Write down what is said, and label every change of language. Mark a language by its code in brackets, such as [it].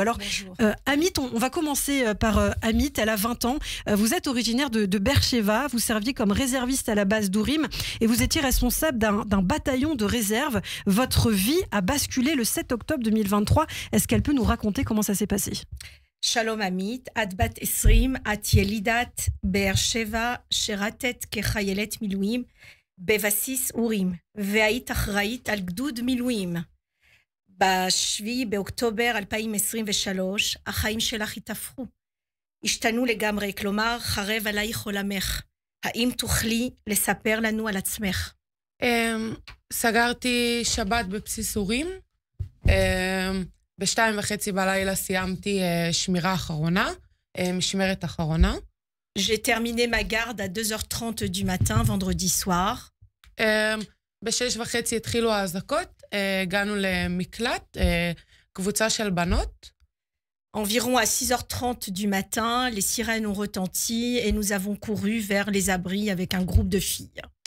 [fr] Alors Amit, on va commencer par Amit, elle a 20 ans. Vous êtes originaire de Beersheva, vous serviez comme réserviste à la base d'Ourim et vous étiez responsable d'un bataillon de réserve. Votre vie a basculé le 7 octobre 2023. Est-ce qu'elle peut nous raconter comment ça s'est passé? [he] Shalom Amit, את בת 20, את ילידת באר שבע, שירתת כחיילת מילואים בבסיס אורים, והיית אחראית על גדוד מילואים. ב-7 באוקטובר 2023, החיים שלך התהפכו. השתנו לגמרי, כלומר, חרב עלייך עולמך. האם תוכלי לספר לנו על עצמך? סגרתי שבת בבסיס אורים. ב-2:30 בלילה סיימתי שמירה אחרונה, משמרת אחרונה. [fr] J'ai terminé ma garde à 2h30 du matin, vendredi soir. [he] ב-6:30 התחילו האזעקות, הגענו למקלט, קבוצה של בנות. [fr] Environ à 6h30 du matin, les sirènes ont retenti et nous avons couru vers les abris avec un groupe de filles.